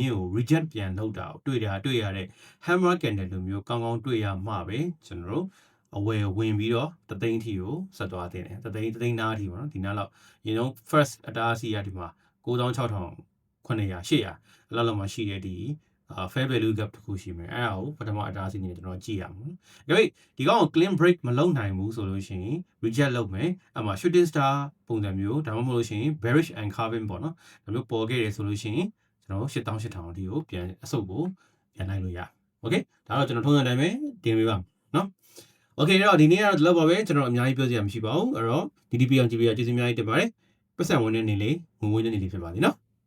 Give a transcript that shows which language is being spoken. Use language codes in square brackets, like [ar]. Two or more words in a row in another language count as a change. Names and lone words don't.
[my] င်းကို reject ပြန်လုပ်တာကိုတွေ့ရတဲ့ [en] hammer candle [my] လိုမျိုးကောင်းကောင်းတွေ့ရမှပဲကျွန်တော်တို့အဝယ်ဝင်ပြီးတော့တသိန်းထီကိုဆက်သွားတင်တယ်တသိန်းနားထီ ပေါ့နော်ဒီနားလောက်ရင်တော့ first အတားအဆီးရဒီမှာ9600 900 800အဲ့လောက်မှရှိတဲ့ဒီ [en] fair value gap [my] တခုရှိမယ်အဲ့ဒါကို ပထမအတားအဆီးနေကျွန်တော်ကြည့်ရမှာ။ဒါပေမဲ့ဒီကောင်ကို [en] clean break [my] မလုပ်နိုင်ဘူးဆိုလို့ရှိရင် reject လုပ်မယ်အဲ့မှာ [en] shooting star [my] ပုံစံမျိုးဒါမှမဟုတ်လို့ရှိရင် [en] bearish and carving [my] ပေါ့နော်ဒါမျိုးပေါ်ခဲ့တယ်ဆိုလို့ရှိရင်ကျွန်တော်8800အထိကိုပြန်အဆုပ်ကိုပြန်လိုက်လို့ရ။ Okay ဒါတော့ကျွန်တော်ထုံးစံတိုင်းပဲတင်ပေးပါနော်။ Okay တော့ဒီနေ့ကတော့ဒီလောက်ပါပဲကျွန်တော်အများကြီးပြောစရာမရှိပါဘူးအဲ့တော့ DDP အောင်ကြည့်ပေးရကျေးဇူးအများကြီးတင်ပါတယ်ပတ်စံဝင်တဲ့နေလေးငွေဝင်တဲ့နေလေးဖြစ်ပါလိမ့်နော်